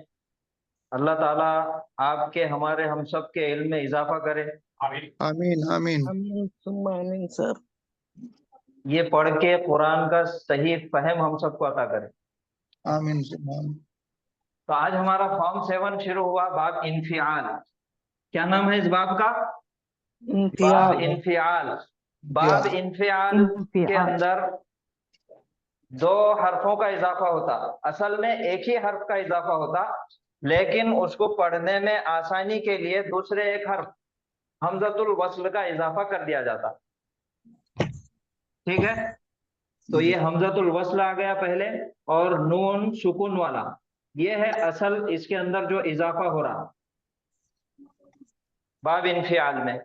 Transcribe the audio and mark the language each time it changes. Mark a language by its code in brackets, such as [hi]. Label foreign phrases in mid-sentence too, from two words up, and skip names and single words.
[hi] अल्लाह ताला आपके हमारे हम सब के इल्म में इजाफा करे। [ar] आमीन। آمين آمين آمين ثم آمين सर। [hi] ये पढ़ के कुरान का सही फहम हम सबको अता करे। [ar] آمين ثم آمين. [hi] तो आज हमारा फॉर्म 7 शुरू हुआ, [ar] باب انفعال. [hi] क्या नाम है इस बाब का? [ar] باب انفعال. باب انفعال [hi] के अंदर 2 हर्फों का इजाफा होता। असल में एक ही हर्फ का इजाफा होता, लेकिन उसको पढ़ने में आसानी के लिए दूसरे एक हर्फ [ar] همزة الوصل [hi] का इजाफा कर दिया जाता। ठीक है, तो ये [ar] همزة الوصل [hi] आ गया पहले, और नून सुकून वाला, ये है असल इसके अंदर जो इजाफा हो रहा [ar] باب انفعال [hi] में।